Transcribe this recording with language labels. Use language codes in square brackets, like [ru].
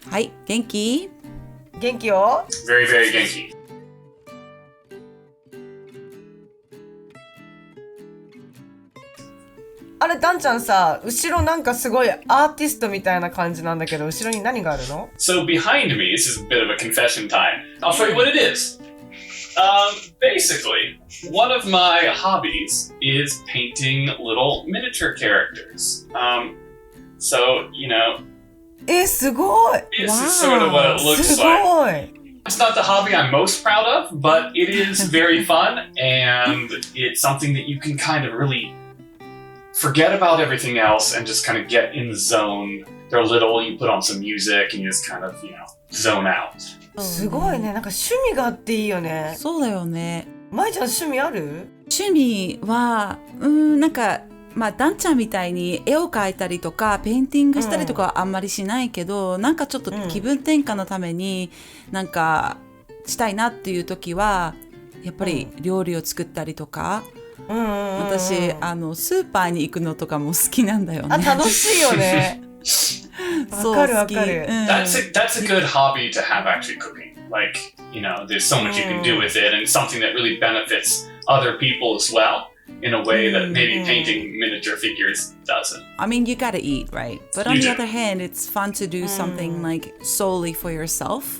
[ja] はい、元気？元気よ。 [en] Very, very genki. [ja] あれ、ダンちゃんさ、後ろなんかすごいアーティストみたいな感じなんだけど、後ろに何があるの？ [en] So behind me, this is a bit of a confession time. I'll show you what it is. Basically, one of my hobbies is painting little miniature characters. So, you know, [ja] すごい。 [en] this is sort of what it looks [ja] す [en] like. [ja] ごい。 [en] It's not the hobby I'm most proud of, but it is very fun, and it's something that you can kind of really forget about everything else and just kind of get in the zone. They're little, you put on some music, and you just kind of, you know, zone out. [ja] すごいね。なんか趣味があっていいよね。そうだよね。まいちゃん趣味ある？趣味は、なんか、ダンちゃんみたいに絵を描いたりとかペインティングしたりとかはあんまりしないけど、なんかちょっと気分転換のためになんかしたいなっていう時はやっぱり料理を作ったりとか、私スーパーに行くのとかも好きなんだよね。あ、楽しいよね。わかるわかる。 [en] That's a good hobby to have, actually, cooking. Like, you know, there's so much you can do with it, and something that really benefits other people as well in a way that maybe painting miniature figures doesn't. I mean, you gotta eat, right? But on the other hand, it's fun to do something like solely for yourself.